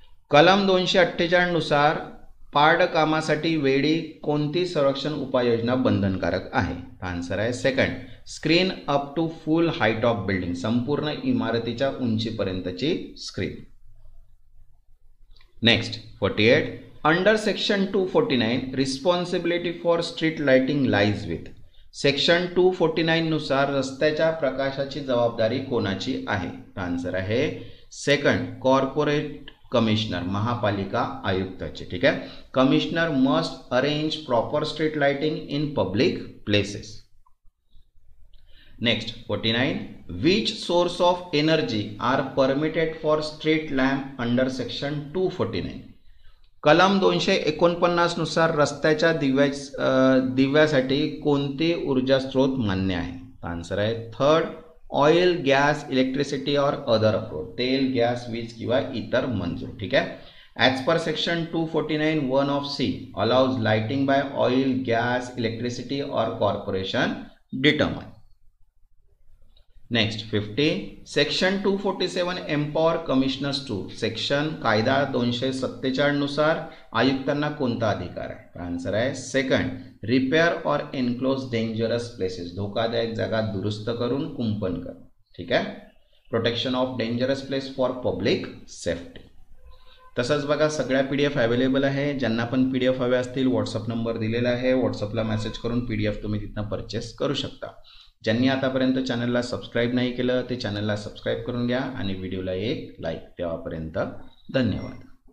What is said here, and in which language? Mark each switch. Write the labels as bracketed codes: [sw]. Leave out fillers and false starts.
[mr] कलम 248 नुसार पाडकामासाठी वेळी कोणती संरक्षण उपाययोजना बंधनकारक आहे? आन्सर आहे second. [en] screen up to full height of building, [mr] संपूर्ण इमारतीच्या उंचीपर्यंतची screen. [en] Next 48. Under section 249 responsibility for street lighting lies with. [mr] Section 249 नुसार रस्त्याच्या प्रकाशाची जबाबदारी कोणाची आहे? आन्सर आहे सेकंड. कॉर्पोरेट कमिशनर, महापालिका आयुक्ताची. ठीक आहे. [en] Commissioner must arrange proper street lighting in public places. Next 49. Which source of energy are permitted for street lamp under section 249. [mr] कलम 249 नुसार रस्त्याच्या दिव्यासाठी कोणते ऊर्जा स्रोत मान्य आहे? [en] Answer आहे third. Oil, gas, electricity और other approach, [mr] तेल, गॅस, वीज किंवा इतर मंजूर. ठीक आहे. [en] As per section 249(1) of C allows lighting by oil, gas, electricity और corporation determine. Next 50. Section 247 empower commissioners to. [mr] Section कायदा 247 नुसार आयुक्तांना कोणता अधिकार आहे? आन्सर आहे सेकंड. [en] repair और enclose dangerous places, [mr] धोकादायक जागा दुरुस्त करून कुंपण कर. ठीक आहे. [en] Protection of dangerous place for public safety. [mr] तसंच बघा सगळ्या PDF अवेलेबल आहे. ज्यांना पण PDF हवे असतील व्हॉट्सअप नंबर दिलेला आहे, व्हॉट्सअपला मेसेज करून PDF तुम्ही तिथनं परचेस करू शकता. ज्यांनी आतापर्यंत चॅनलला सबस्क्राईब नाही केलं ते चॅनलला सबस्क्राईब करून घ्या आणि व्हिडिओला एक लाईक. तेव्हापर्यंत धन्यवाद.